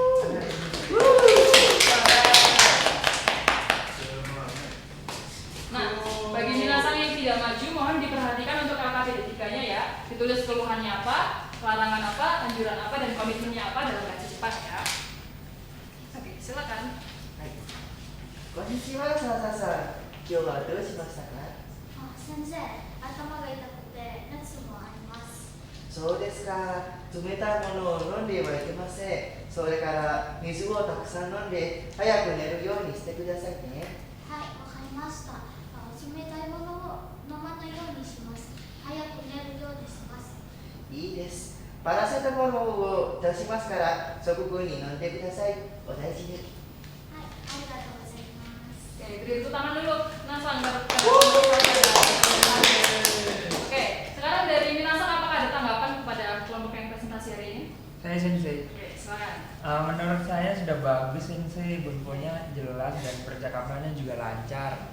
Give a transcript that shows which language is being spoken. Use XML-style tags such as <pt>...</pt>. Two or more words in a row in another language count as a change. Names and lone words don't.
<id>Nah, bagi minasan yang tidak maju, mohon diperhatikan untuk LKPD 3-nya ya. Ditulis keluhannya apa, larangan apa, anjuran apa, dan komitmennya apa dalam bahasa Jepang ya. Oke, silakan.</id> <ja>Konnichiwa, Salsa-san. 今日 は どう しました か? 先生、頭が痛くて熱もあります。そうですか。冷たいものを飲んではいけません。それから水をたくさん飲んで早く寝るようにしてくださいね。はい、わかりました。冷たいものを飲まないようにします。早く寝るようにします。いいです。パラセタモルを出しますから即刻に飲んでください。お大事に。はい、ありがとうございます。</ja> <id>Oke, beri tepuk tangan dulu. Minasan. Oke, sekarang dari Minasan apakah ada tanggapan kepada kelompok yang presentasi hari ini? Saya sensei. Oke, silakan. Menurut saya sudah bagus sensei, bunponya jelas dan percakapannya juga lancar.</id>